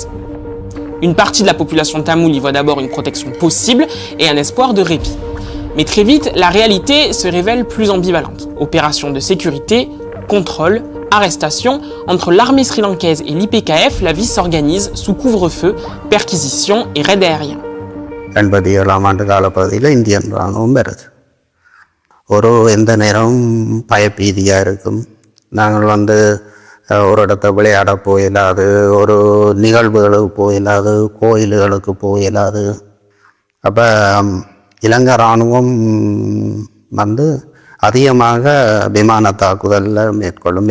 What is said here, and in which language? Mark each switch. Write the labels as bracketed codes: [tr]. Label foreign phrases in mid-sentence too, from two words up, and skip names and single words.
[fr] Une partie de la population tamoule y voit d'abord une protection possible et un espoir de répit. Mais très vite, la réalité se révèle plus ambivalente. Opérations de sécurité, contrôle, arrestation. Entre l'armée sri-lankaise et l'IPKF, la vie s'organise sous couvre-feu, perquisitions et raids aériens. [ta] ஒரு எந்த நேரமும் பயப்பீதியாக இருக்கும். நாங்கள் ஒரு இடத்த விளையாட போயிடாது, ஒரு நிகழ்வுகளுக்கு போயிடாது, கோயில்களுக்கு போயிடாது. அப்போ இலங்கை இராணுவம் அதிகமாக விமான தாக்குதலில் மேற்கொள்ளும்.